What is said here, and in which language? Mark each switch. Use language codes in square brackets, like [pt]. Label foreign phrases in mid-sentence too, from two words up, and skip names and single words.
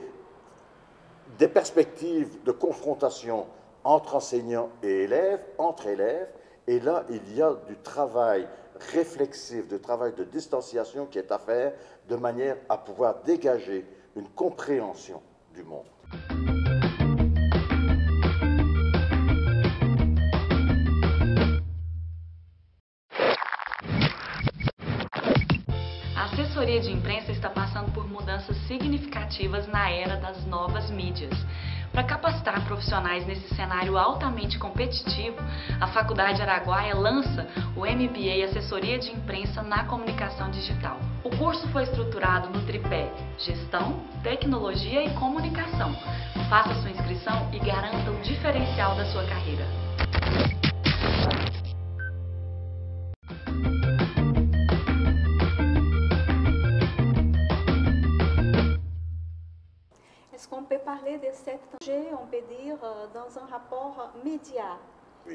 [fr] des perspectives de confrontation entre enseignants et élèves, entre élèves, et là, il y a du travail réflexif, du travail de distanciation qui est à faire de manière à pouvoir dégager une compréhension du monde. [pt] A assessoria de imprensa está passando por mudanças significativas na era das novas mídias. Para capacitar profissionais nesse cenário altamente competitivo, a Faculdade Araguaia lança o MBA Assessoria de Imprensa na Comunicação Digital. O curso foi estruturado no tripé Gestão, Tecnologia e Comunicação. Faça sua inscrição e garanta o diferencial da sua carreira. [fr] Est-ce qu'on peut parler de cette danger, on peut dire, dans un rapport média? Oui.